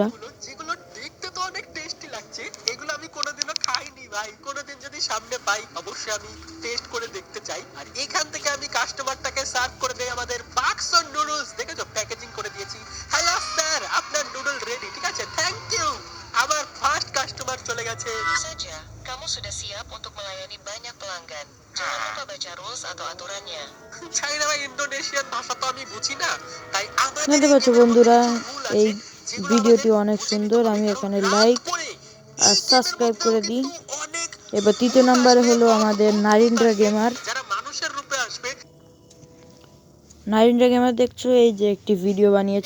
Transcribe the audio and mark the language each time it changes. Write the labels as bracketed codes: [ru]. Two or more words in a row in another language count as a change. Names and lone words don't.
[bn] যেগুলো দেখতে তো অনেক টেস্টি লাগছে, এগুলো আমি কোনোদিনও খাইনি ভাই। কোনোদিন যদি সামনে পাই অবশ্যই আমি টেস্ট করে দেখতে চাই। আর এখান থেকে আমি কাস্টমারটাকে সার্ভ করে দেই আমাদের বাক্সন নুডলস। দেখেছো প্যাকেজিং করে দিয়েছি। [en] hello sir, [bn] আপনার নুডল রেডি। ঠিক আছে, [en] thank you. [bn] আমার [en] first customer [bn] চলে গেছে। [id] Saja, kamu sudah siap untuk melayani banyak pelanggan. Jangan lupa baca rules atau aturannya. [bn] চাইনা বা ইন্দোনেশিয়ান ভাষা তো আমি বুঝি না, তাই আমাদের দেখতে পাচ্ছ বন্ধুরা, এই ভিডিওটি অনেক সুন্দর। আমি এখানে লাইক আর সাবস্ক্রাইব করে দিই। এবার তৃতীয় নম্বরে হলো আমাদের নারিন্দ্রা গেমার। যারা মানুষের রূপে আসবে। নারিন্দ্রা গেমার দেখছো, এই যে একটি ভিডিও বানিয়েছে।